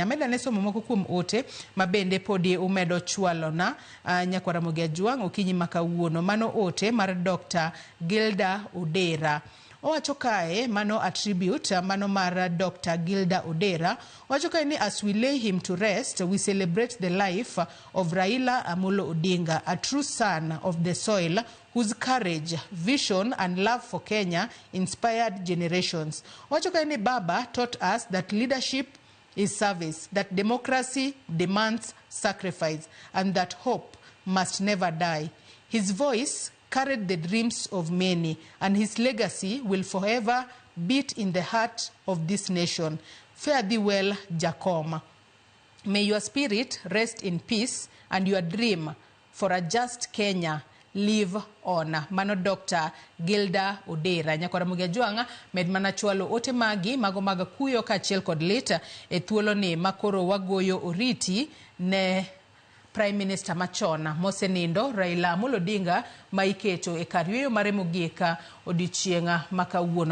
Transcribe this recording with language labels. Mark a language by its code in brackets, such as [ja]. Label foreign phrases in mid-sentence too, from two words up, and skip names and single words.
[luo] Medane somo moko kuom ote mabende podi umedo chwalona Nyakora Muge Jwang okinyi makawuono. Mano ote mar Dr. Gilda Odera. Owacho kae mano attribute mano mar Dr. Gilda Odera. Owacho kae ni [en] as we lay him to rest, we celebrate the life of Raila Amolo Odinga, a true son of the soil whose courage, vision and love for Kenya inspired generations. [luo] Owacho kae ni [en] Baba taught us that leadership is service, that democracy demands sacrifice, and that hope must never die. His voice carried the dreams of many, and his legacy will forever beat in the heart of this nation. Fare thee well, Jacoma. May your spirit rest in peace, and your dream for a just Kenya live on. [luo] Mano Dr. Gilda Odera. Nyakora Muge Jwang med mana chwalo ote magi mago maga kuyo kaachiel kod lit e thuolo ni makoro wagoyo oriti ne [en] Prime Minister [luo] machona mosenindo Raila Amolo Odinga ma iketo e kar yweyo mare mogik odiochieng' makawuono.